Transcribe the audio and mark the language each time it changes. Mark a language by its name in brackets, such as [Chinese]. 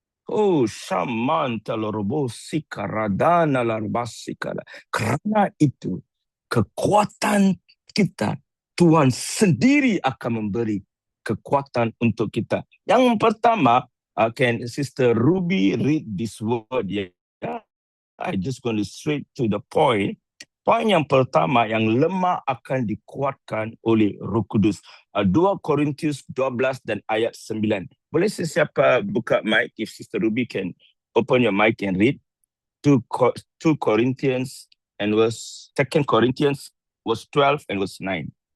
[Malay] Oh, Shamanta Lorobosi Karadana Larbasikala. Karena itu, kekuatan kita, Tuhan sendiri akan memberi kekuatan untuk kita. Yang pertama, [English] can Sister Ruby read this word? Yeah, I just going to straight to the point. [Malay] Poin yang pertama, yang lemah akan dikuatkan oleh Roh Kudus. [English] 2 Korintus 12 dan ayat 9. [Malay] Boleh sesiapa buka mic [English] if Sister Ruby can open your mic and read 2 Corinthians and 2 Corinthians verse 12 and verse 9.